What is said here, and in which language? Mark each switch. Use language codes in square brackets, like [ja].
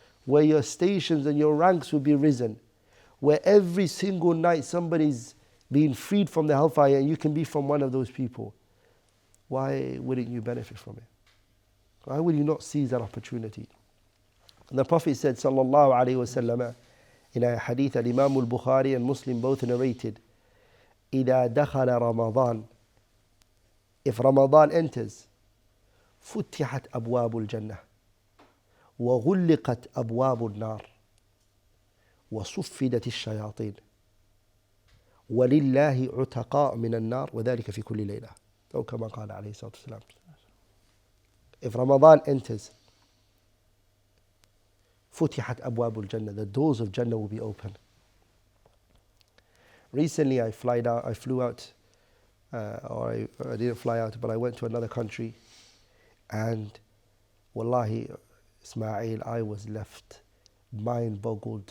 [en] Where your stations and your ranks will be risen. Where every single night somebody's being freed from the hellfire, and you can be from one of those people. Why wouldn't you benefit from it? Why would you not seize that opportunity? And the Prophet said, sallallahu alayhi wa sallam, in a hadith that Imam al-Bukhari and Muslim both narrated, [ar] إِذَا دَخَلَ رَمَضَانَ. [en] If Ramadan enters, [ar] فُتِحَتْ أَبْوَابُ الْجَنَّةِ وَغُلِّقَتْ أَبْوَابُ النَّارِ وَصُفِّدَتِ الشَّيَاطِينَ وَلِلَّهِ عُتَقَاء مِنَ النَّارِ وَذَلِكَ فِي كُلِّ لَيْلَةٍ. أو كما قال عليه الصلاة والسلام. [en] If Ramadan enters, [ar] فتحت أبواب الجنة. [en] The doors of Jannah will be open. Recently I flew out, or I didn't fly out, but I went to another country, and wallahi, Ismail, I was left mind boggled.